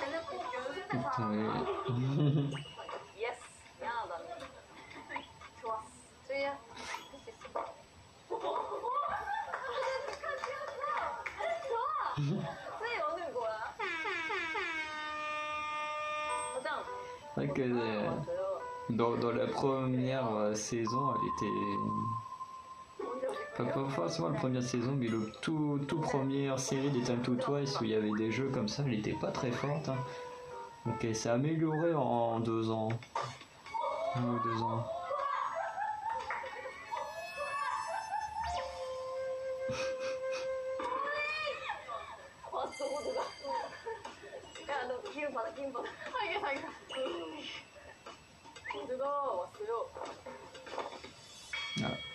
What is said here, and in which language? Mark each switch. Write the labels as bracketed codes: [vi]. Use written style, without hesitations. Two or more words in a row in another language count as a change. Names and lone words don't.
[ko] 쟤네 꼭 연습 때 잘한다. 예스. 미안하다. 좋았어. 주희야, 할 수 있어. 좋아. 주희 오늘 뭐야? 가장. [fr] C'est vrai que [ko] 왔어요. [fr] dans la première saison, elle était... Pas forcément la première saison, mais le tout première série des Time to Twice où il y avait des jeux comme ça, elle était pas très forte. Hein. Donc elle s'est améliorée en 2 ans. 1 ou 2 ans. [ko] 왔어, 호두가. 야, 너 기운 받아, 기운 받아. 자기가, 자기가. 호두가 왔어요. Ah.